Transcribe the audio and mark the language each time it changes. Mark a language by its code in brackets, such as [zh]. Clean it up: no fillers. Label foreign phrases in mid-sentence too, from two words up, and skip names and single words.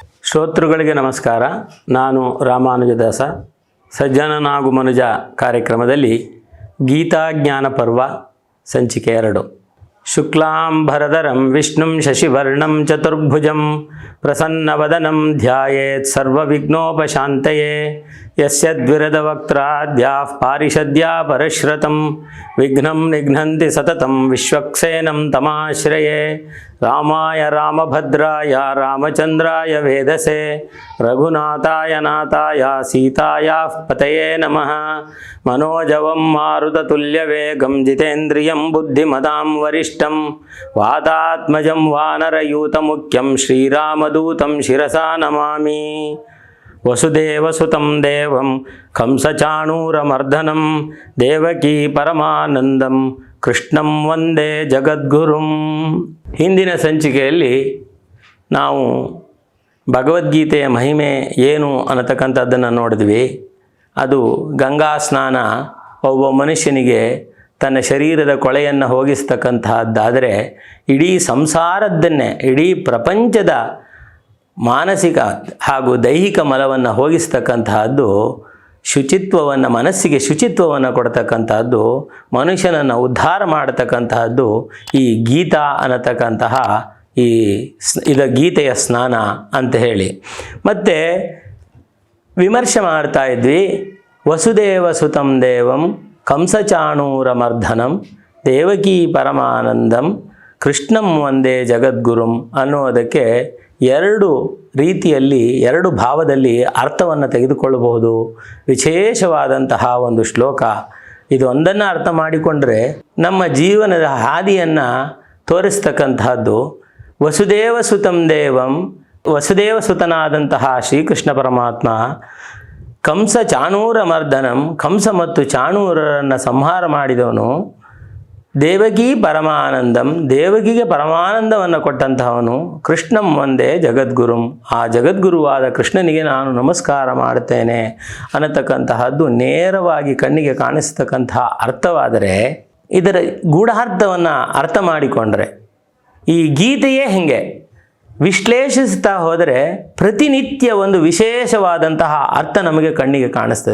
[kn] ಶ್ರೋತೃಗಳಿಗೆ ನಮಸ್ಕಾರ. ನಾನು ರಾಮಾನುಜದಾಸ. ಸಜ್ಜನನಾಗು ಮನುಜ ಕಾರ್ಯಕ್ರಮದಲ್ಲಿ ಗೀತಾಜ್ಞಾನ ಪರ್ವ ಸಂಚಿಕೆ 2. [sa] ಶುಕ್ಲಾಂಬರಧರಂ ವಿಷ್ಣುಂ ಶಶಿವರ್ಣಂ ಚತುರ್ಭುಜಂ ಪ್ರಸನ್ನವದನಂ ಧ್ಯಾಯೇತ್ ಸರ್ವವಿಘ್ನೋಪಶಾಂತಯೇ ಯಸ್ಯದ್ವಿರದವಕ್ತ್ರಾದ್ಯಾಃ ಪಾರಿಷದ್ಯಾ ಪರಶ್ರತಂ ವಿಘ್ನಂ ನಿಘ್ನಂತಿ ಸತತಂ ವಿಶ್ವಕ್ಸೇನಂ ತಮಾಶ್ರಯೇ. ರಾಮಾಯ ರಾಮಭದ್ರಾಯ ರಾಮಚಂದ್ರಾಯ ವೇದಸೆ ರಘುನಾಥಾಯ ನಾಥಾಯ ಸೀತಾಯಾಃ ಪತಯೇ ನಮಃ. ಮನೋಜವಂ ಮಾರುತತುಲ್ಯವೇಗಂ ಜಿತೇಂದ್ರಿಯಂ ಬುದ್ಧಿಮತಾಂ ವರಿಷ್ಠಂ ವಾತಾತ್ಮಜಂ ವಾನರಯೂತಮುಖ್ಯಂ ಶ್ರೀರಾಮದೂತಂ ಶಿರಸಾ ನಮಾಮಿ. ವಸುದೇವಸುತಂ ದೇವಂ ಕಂಸಚಾಣೂರಮರ್ದನಂ ದೇವಕೀ ಪರಮಾನಂದಂ ಕೃಷ್ಣಂ ವಂದೇ ಜಗದ್ಗುರುಂ. [kn] ಹಿಂದಿನ ಸಂಚಿಕೆಯಲ್ಲಿ ನಾವು ಭಗವದ್ಗೀತೆಯ ಮಹಿಮೆ ಏನು ಅನ್ನತಕ್ಕಂಥದ್ದನ್ನು ನೋಡಿದ್ವಿ. ಅದು ಗಂಗಾ ಸ್ನಾನ ಒಬ್ಬ ಮನುಷ್ಯನಿಗೆ ತನ್ನ ಶರೀರದ ಕೊಳೆಯನ್ನು ಹೋಗಿಸ್ತಕ್ಕಂತಹದ್ದಾದರೆ ಇಡೀ ಸಂಸಾರದ್ದನ್ನೇ, ಇಡೀ ಪ್ರಪಂಚದ ಮಾನಸಿಕ ಹಾಗೂ ದೈಹಿಕ ಮಲವನ್ನು ಹೋಗಿಸ್ತಕ್ಕಂತಹದ್ದು, ಶುಚಿತ್ವವನ್ನು, ಮನಸ್ಸಿಗೆ ಶುಚಿತ್ವವನ್ನು ಕೊಡ್ತಕ್ಕಂತಹದ್ದು, ಮನುಷ್ಯನನ್ನು ಉದ್ಧಾರ ಮಾಡತಕ್ಕಂತಹದ್ದು ಈ ಗೀತಾ ಅನ್ನತಕ್ಕಂತಹ ಇದು ಗೀತೆಯ ಸ್ನಾನ ಅಂತ ಹೇಳಿ ಮತ್ತು ವಿಮರ್ಶೆ ಮಾಡ್ತಾ ಇದ್ವಿ. [sa] ವಸುದೇವ ಸುತಂ ದೇವಂ ಕಂಸಚಾಣೂರಮರ್ದನಂ ದೇವಕೀ ಪರಮಾನಂದಂ ಕೃಷ್ಣಂ ವಂದೇ ಜಗದ್ಗುರುಂ [kn] ಅನ್ನೋದಕ್ಕೆ ಎರಡು ರೀತಿಯಲ್ಲಿ, ಎರಡು ಭಾವದಲ್ಲಿ ಅರ್ಥವನ್ನು ತೆಗೆದುಕೊಳ್ಳಬಹುದು. ವಿಶೇಷವಾದಂತಹ ಒಂದು ಶ್ಲೋಕ ಇದು. ಒಂದನ್ನು ಅರ್ಥ ಮಾಡಿಕೊಂಡ್ರೆ ನಮ್ಮ ಜೀವನದ ಹಾದಿಯನ್ನು ತೋರಿಸ್ತಕ್ಕಂತಹದ್ದು. [sa] ವಸುದೇವ ಸುತಂ ದೇವಂ, [kn] ವಸುದೇವ ಸುತನಾದಂತಹ ಶ್ರೀಕೃಷ್ಣ ಪರಮಾತ್ಮ [sa] ಕಂಸ ಚಾಣೂರಮರ್ದನಂ, [kn] ಕಂಸ ಮತ್ತು ಚಾಣೂರರನ್ನು ಸಂಹಾರ ಮಾಡಿದವನು. [sa] ದೇವಕೀ ಪರಮಾನಂದಂ, [kn] ದೇವಕಿಗೆ ಪರಮಾನಂದವನ್ನು ಕೊಟ್ಟಂತಹವನು. [sa] ಕೃಷ್ಣಂ ವಂದೇ ಜಗದ್ಗುರುಂ, [kn] ಆ ಜಗದ್ಗುರುವಾದ ಕೃಷ್ಣನಿಗೆ ನಾನು ನಮಸ್ಕಾರ ಮಾಡುತ್ತೇನೆ ಅನ್ನತಕ್ಕಂತಹದ್ದು ನೇರವಾಗಿ ಕಣ್ಣಿಗೆ ಕಾಣಿಸ್ತಕ್ಕಂತಹ ಅರ್ಥವಾದರೆ, ಇದರ ಗೂಢಾರ್ಥವನ್ನು ಅರ್ಥ ಮಾಡಿಕೊಂಡ್ರೆ ಈ ಗೀತೆಯೇ ಹೀಗೆ ವಿಶ್ಲೇಷಿಸ್ತಾ ಹೋದರೆ ಪ್ರತಿನಿತ್ಯ ಒಂದು ವಿಶೇಷವಾದಂತಹ ಅರ್ಥ ನಮಗೆ ಕಣ್ಣಿಗೆ ಕಾಣಿಸ್ತದೆ.